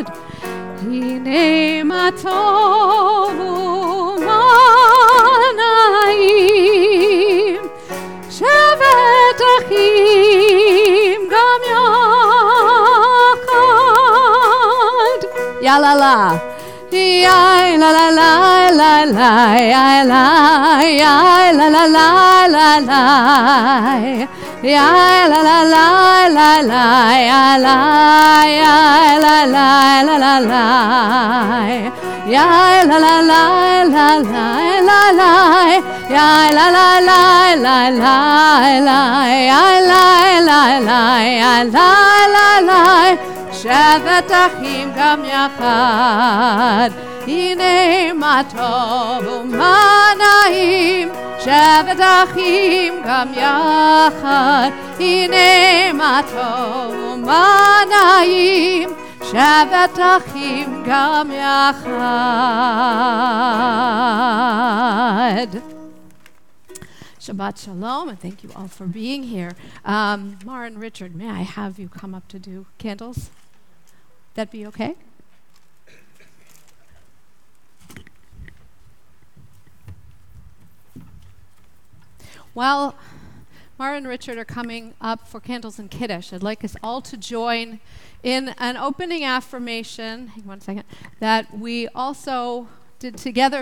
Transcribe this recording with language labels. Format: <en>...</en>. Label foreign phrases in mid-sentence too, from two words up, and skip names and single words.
<he>הנה מה טוב ומה נעים, שבת אחים גם יחד. Ya la la. Ya la la la la la, ya la, ya la la la la la. Ya la la la la la, ya la, ya la la la la la. Ya la la la la la la la. Ya la la la la la la. Ya la la la ya la la la. שבת אחים גם יחד. הנה מה טוב ומה נעים, שבת אחים גם יחד. הנה מה טוב ומה נעים, שבת אחים גם יחד. שבת שלום,</he> <en>and thank you all for being here. Mara and Richard, may I have you come up to do candles? That be okay? While Mara and Richard are coming up for candles and Kiddush, I'd like us all to join in an opening affirmation, hang on 1 second, that we also did together.</en>